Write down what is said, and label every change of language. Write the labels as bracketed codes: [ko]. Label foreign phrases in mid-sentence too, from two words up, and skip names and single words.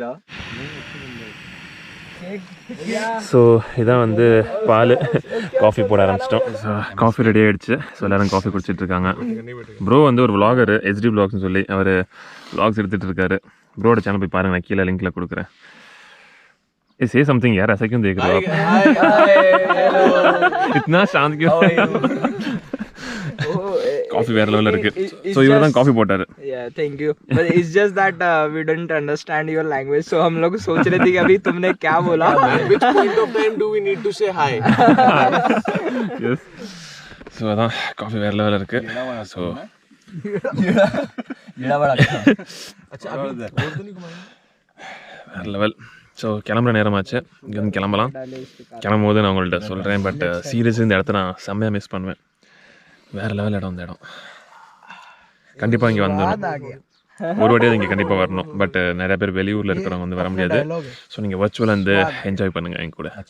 [ta] ஸோ இதான் வந்து பால், காஃபி போட ஆரம்பிச்சிட்டோம். ஸோ காஃபி ரெடி ஆகிடுச்சு. ஸோ எல்லோரும் காஃபி குடிச்சிட்டு இருக்காங்க. ப்ரோ வந்து ஒரு விளாகர், HD விளாக்ஸ்னு சொல்லி அவர் விளாக்ஸ் எடுத்துகிட்டு இருக்காரு. ப்ரோட சேனல் போய் பாருங்கள், நான் கீழே லிங்க்கில் கொடுக்குறேன். [en] say something [hi] यार, ऐसा क्यों देख रहे हो आप? इतना शांत क्यों? [ta] காஃபி வேற லெவல் இருக்கு. So இவர் தான் காஃபி போட்டாரு. [en] Yeah, thank you. But it's just that we don't understand your language, so [hi] हम लोग सोच रहे थे कि अभी तुमने क्या बोला. [en] Which point of time do we need to say hi? Yes. So [ta] அதான் காஃபி வேற லெவல்ல இருக்கு. So [hi] ये बड़ा अच्छा अभी और तो नहीं घुमाएंगे. [ta] வேற லெவல். ஸோ கிளம்புற நேரமாச்சு, இங்கேருந்து கிளம்பலாம். கிளம்பும்போது நான் உங்கள்கிட்ட சொல்கிறேன். பட் சீரியஸாக இந்த இடத்த நான் செம்மையாக மிஸ் பண்ணுவேன். வேறு லெவல் இடம் இந்த இடம். கண்டிப்பாக இங்கே வந்துடணும், ஒரு வாட்டியாவது இங்கே கண்டிப்பாக வரணும். பட் நிறைய பேர் வெளியூரில் இருக்கிறவங்க வந்து வர முடியாது. ஸோ நீங்கள் வர்ச்சுவலாக வந்து என்ஜாய் பண்ணுங்கள் என் கூட.